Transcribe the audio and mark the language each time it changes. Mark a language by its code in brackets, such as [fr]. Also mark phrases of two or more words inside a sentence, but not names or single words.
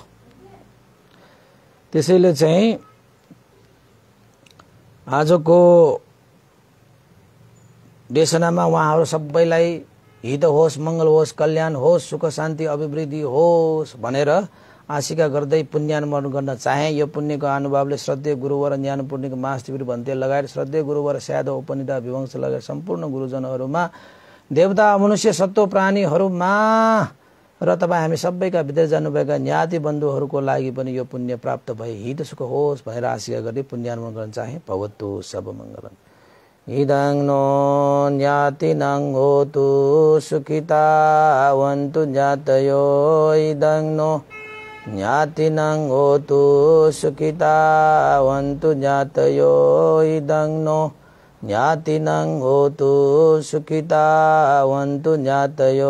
[ne] त्यसैले चाहिँ आजको देशनामा उहाँहरू सबैलाई हित होस्, मङ्गल होस्, कल्याण होस्, सुख शान्ति अभिवृद्धि होस् भनेर आशिका गर्दै पुण्यानुमोदन गर्न चाहे। यो पुण्यको अनुभवले श्रद्धेय गुरुवर ज्ञान पूर्णिको महाशिविर भन्ते लगायत श्रद्धेय गुरुवर स्याद उपनिधा विवंश लगायत सम्पूर्ण गुरुजनहरूमा, देवता मनुष्य सत्व प्राणीहरूमा र तपाईँ हामी सबैका भित्र जानुभएका ज्ञाति बन्धुहरूको लागि पनि यो पुण्य प्राप्त भए हित सुख होस् भनेर आशिका गर्दै पुण्यानुमोदन गर्न चाहे। [pi] भवतु सब मङ्गलम्। इदं नो ज्ञातिनं होतु सुखितावन्तु ज्ञातयो, इदं नो ज्ञातिनं होतु सुखितावन्तु ज्ञातयो, इदं नो ज्ञातिनं होतु सुखितावन्तु ज्ञातयो।